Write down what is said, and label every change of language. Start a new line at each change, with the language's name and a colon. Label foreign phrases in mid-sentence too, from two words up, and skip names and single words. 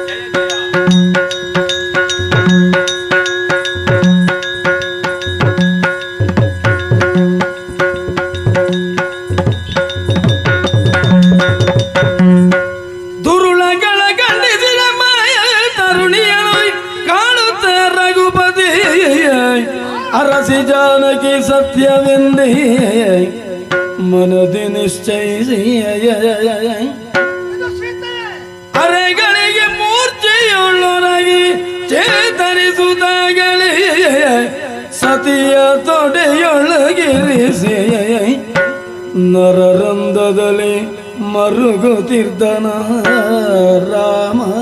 Kannada: ದುರುಳಗಳ ಗಂಡಿಸಿದ ಮಾಯ ತರುಣಿಯನು ಕಾಣುತ್ತ ರಘುಪತಿ ಅರಸಿ ಜಾನಕಿ ಸತ್ಯವೆಂದೇ ಮನದಿ ನಿಶ್ಚಯಿಸಿ ಅರೆಗಳಿಗೆ ಮೂರ್ಛೆಯುಳ್ಳೊರಗಿ ಚೇತರಿಸುತ್ತಾಗಲೇ ಸತಿಯ ತೊಡೆಯೊಳಗಿರಿಸಿ ನರರಂಧದಲ್ಲಿ ಮರುಗುತ್ತಿರ್ದನ ರಾಮ.